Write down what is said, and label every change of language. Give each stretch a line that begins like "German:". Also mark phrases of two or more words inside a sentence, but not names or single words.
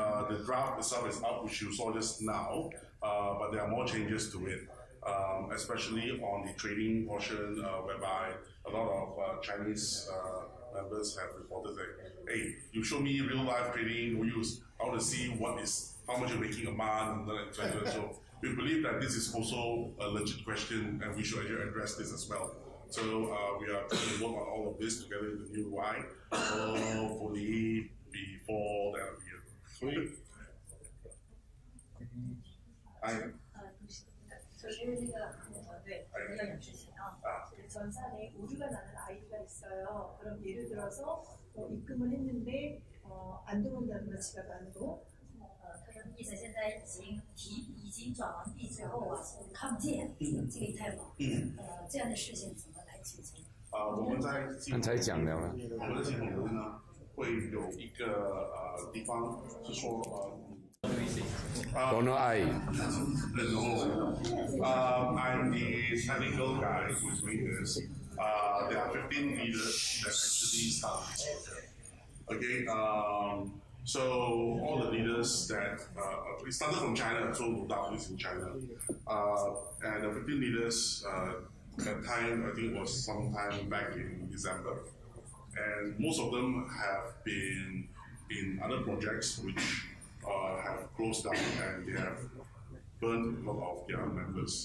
English: The draft itself is up, which you saw just now. But there are more changes to it, especially on the trading portion, whereby a lot of Chinese members have reported that, hey, you show me real life trading, I want to see how much you're making a month, and etc. So we believe that this is also a legit question, and we should actually address this as well. So we are trying to work on all of this together with the new UI, hopefully before the end of the year.
Korean: 전산에 오류가 나는 아이디가 있어요. 그럼 예를 들어서 입금을 했는데 안 들어온다든가 지갑 안으로
Chinese: 他说意思现在已经转完币之后啊，看不见这个以太网，这样的事情怎么来解决？我们在刚才讲了呢。我们的系统里面呢，会有一个地方是说
English: Donor I. I'm the technical guy who's doing this. There are 15 leaders that actually start. Okay, so all the leaders that we started from China, so no doubt is in China, and the 15 leaders that time I think was sometime back in December, and most of them have been in other projects which have closed down and they have burned a lot of their members.